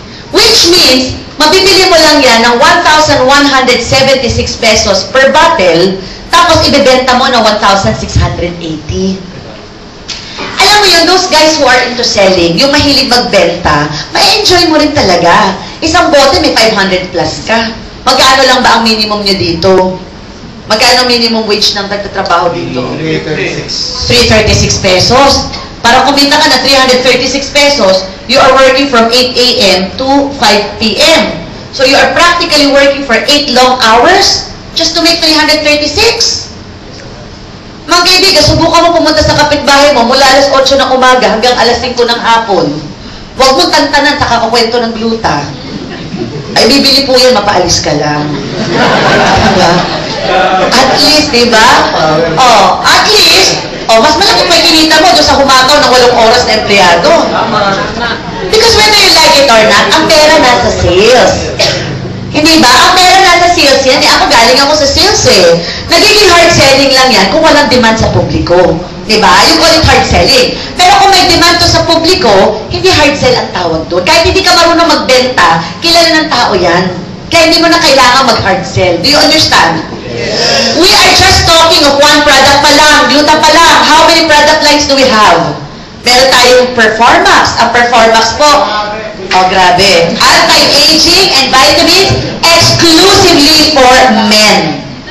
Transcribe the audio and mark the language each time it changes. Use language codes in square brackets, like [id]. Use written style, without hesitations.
[tl] Which means, mabibili mo lang yan ng 1,176 pesos per bottle, tapos ibebenta mo ng 1,680. Alam mo yun, [en] those guys who are into selling, [tl] yung mahilig magbenta, ma-enjoy mo rin talaga. Isang bote, may 500 plus ka. Magkano lang ba ang minimum nyo dito? Magkano ang minimum wage ng nagtatrabaho dito? 336 pesos. Para kumita ka na 336 pesos, [en] you are working from 8 a.m. to 5 p.m. So you are practically working for 8 long hours just to make 336. [tl] Mga kaibigan, subukan mo pumunta sa kapitbahay mo mula alas 8 ng umaga hanggang alas 5 ng hapon. Huwag mong tantanan sa kakakwento ng gluta. Ay, bibili po yan, mapaalis ka lang. Diba? At least, diba? Oh, at least, mas malaki pa kinita mo doon sa humataw ng 8 oras na empleyado. [en] Because whether you like it or not, [tl] ang pera nasa sales. Hindi ba? Ang pera nasa sales yan. Ako galing ako sa sales eh. Nagiging hard selling lang yan kung walang demand sa publiko. Diba? [en] You call it hard selling. [tl] Pero kung may demand to sa publiko, hindi hard sell ang tawag doon. Kahit hindi ka marunong magbenta, kilala ng tao yan. Kaya hindi mo na kailangan mag-hard sell. [en] Do you understand? Yes. We are just talking of one product pa lang, gluta pa lang. How many product lines do we have? [tl] Meron tayong Performax. Ang Performax po, grabe. [en] Anti-aging and vitamins exclusively for men.